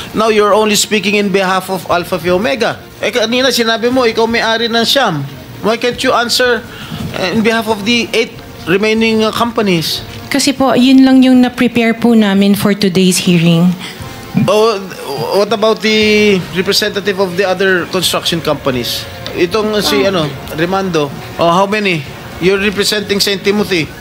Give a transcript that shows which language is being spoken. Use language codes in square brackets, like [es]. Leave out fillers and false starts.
[en] Now you're only speaking in behalf of Alpha Phi Omega. [tl] Kanina sinabi mo ikaw may-ari ng Siam. [en] Why can't you answer in behalf of the 8 remaining companies? [tl] Kasi po, yun lang yung na-prepare po namin [en] for today's hearing. Oh, what about the representative of the other construction companies? Itong si Rimando. Oh, how many? You're representing St. Timothy.